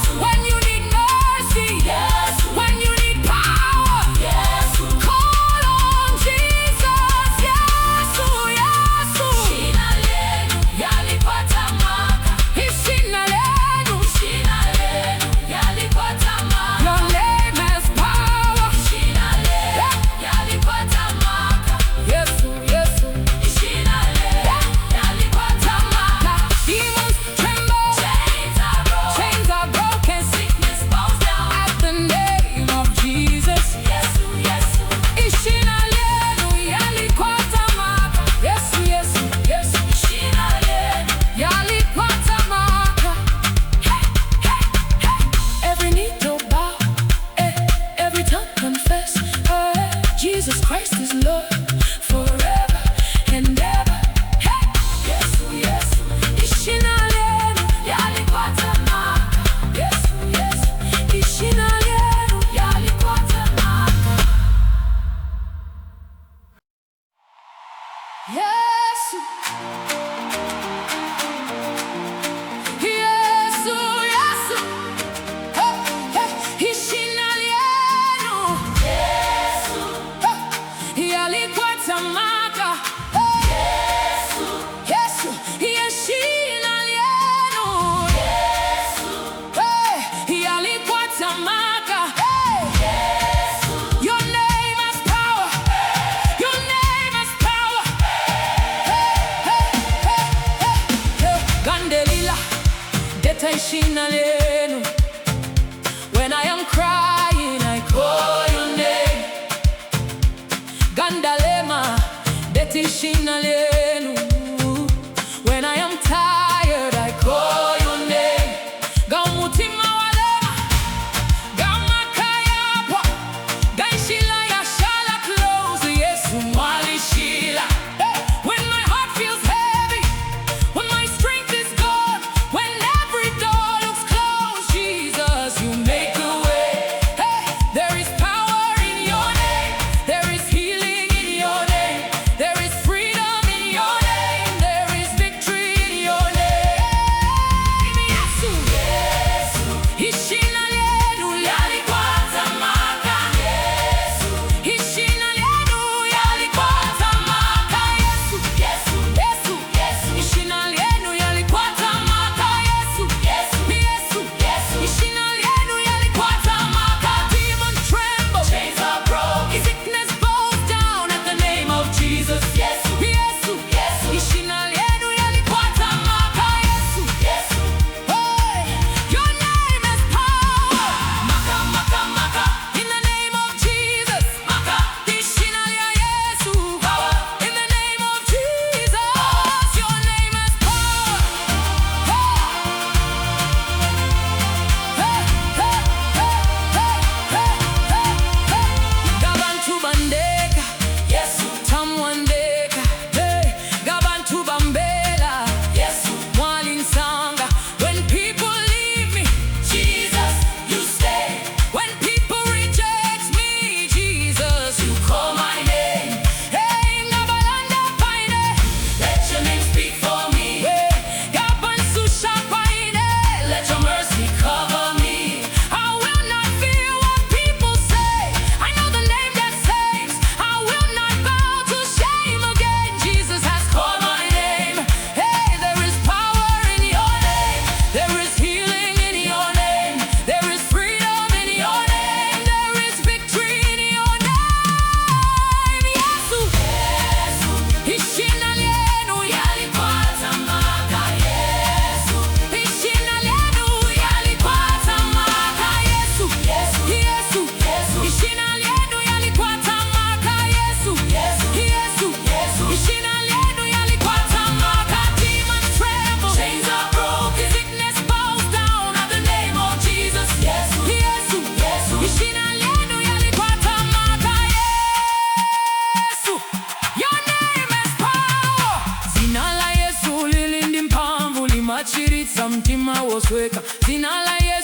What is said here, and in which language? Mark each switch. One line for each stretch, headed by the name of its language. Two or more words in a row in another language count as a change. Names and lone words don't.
English: When you need mercy, yes. When you need power, yes. Call on Jesus, yes.
Bemba: Ishina Lyenu Lyalikwata Maka. Ishina Lyenu Lyalikwata Maka.
English: Your name has power.
Bemba: Ishina Lyenu Lyalikwata Maka. Yesu, Yesu. Ishina Lyenu Lyalikwata Maka.
English: Demons tremble. Chains are broken. Sickness bows down at the name of Jesus.
Bemba: Yesu, Yesu. Ishina Lyenu Lyalikwata Maka. Yesu, Yesu, Yesu. Ishina Lyenu Lyalikwata Maka. Hey, hey, hey.
English: Every knee to bow, every tongue confess, Jesus Christ is Lord forever and ever.
Bemba: Hey, Yesu, Yesu. Ishina Lyenu Lyalikwata Maka. Yesu, Yesu. Ishina Lyenu Lyalikwata Maka. Yesu. Yesu, Yesu. Hey, hey. Ishina Lyenu. Yesu. Hey. Lyalikwata Maka. Hey. Yesu. Yesu. Ishina Lyenu. Yesu. Hey. Lyalikwata Maka. Hey. Yesu.
English: Your name has power. Your name has power.
Bemba: Gandelila, deta Ishina Lyenu.
English: When I am crying, I call your name.
Bemba: Gandalema, deta Ishina Lyenu.
English: When I am tired, I call your name.
Bemba: Gaumutima walema, gamakayapwa, gaishila yashala close. Yesu mwalishila.
English: When my heart feels heavy, when my strength is gone, when every door looks closed, Jesus, you make a way. Hey, there is power in your name. There is healing in your name. There is freedom in your name. There is victory in your name.
Bemba: Yesu, Yesu. Ishina Lyenu Lyalikwata Maka. Yesu. Ishina Lyenu Lyalikwata Maka. Yesu, Yesu, Yesu, Yesu. Ishina Lyenu Lyalikwata Maka. Yesu, Yesu, Yesu, Yesu. Ishina Lyenu Lyalikwata Maka.
English: Demons tremble. Chains are broken. Sickness bows down at the name of Jesus.
Bemba: Yesu, Yesu, Yesu. Ishina Lyenu Lyalikwata Maka. Yesu, Yesu.
English: Hey, your name has power.
Bemba: Maka, Maka, Maka.
English: In the name of Jesus.
Bemba: Maka. Ishina Yesu.
English: Power. In the name of Jesus. Your name has power. Hey, hey, hey, hey, hey, hey, hey.
Bemba: Gabantu bandeka. Yesu. Tamwandeka. Hey, Gabantu bambela. Yesu. Mwalinsanga.
English: When people leave me, Jesus, you stay. When people reject me, Jesus, you call my name.
Bemba: Hey, Ngabalanda paine.
English: Let your name speak for me. Hey,
Bemba: Lilapususha paine.
English: Let your mercy cover me. I will not fear what people say. I know the name that saves. I will not bow to shame again. Jesus has called my name. Hey, there is power in your name. There is healing in your name. There is freedom in your name. There is victory in your name.
Bemba: Yesu, Yesu. Ishina Lyenu Lyalikwata Maka. Yesu. Ishina Lyenu Lyalikwata Maka. Yesu, Yesu, Yesu, Yesu. Ishina Lyenu Lyalikwata Maka. Yesu, Yesu, Yesu, Yesu. Ishina Lyenu Lyalikwata Maka. Demons tremble. Chains are broken. Sickness bows down at the name of Jesus. Yesu, Yesu, Yesu. Ishina Lyenu Lyalikwata Maka. Yesu.
English: Your name has power.
Nyanja: Zina la Yesu lilindi mpamvu limachiritsa mtima wosweka. Zina la